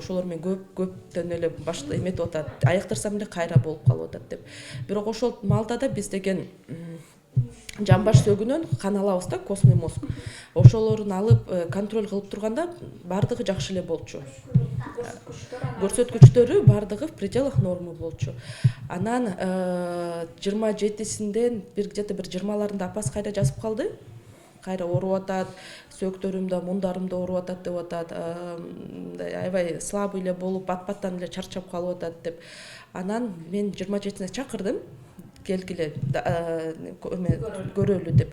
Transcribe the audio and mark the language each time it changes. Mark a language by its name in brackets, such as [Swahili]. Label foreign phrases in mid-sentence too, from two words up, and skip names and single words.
[Kyrgyz] Ошолор менен көптөн эле эметип атат, аяктырсам эле кайра болуп калып атат деп. Бирок ошол маалда да биз деген жамбаш сөгүнөн кан алабыз да, [Russian] костный мозг. [Kyrgyz] Ошолорун алып контроль кылып турганда бардыгы жакшы эле болчу. Көрсөткүчтөрү бардыгы [Russian] в пределах нормы [Kyrgyz] болчу. Анан 27-синден где-то бир 20-ларында апасы кайра жазып калды. Кайра ооруп атат, сөөктөрүмдө, мундарымда ооруп атат деп атат. Аябай слабый эле болуп, бат-баттан эле чарчап калып атат деп. Анан мен 27-сине чакырдым. Келгиле көрөлү деп.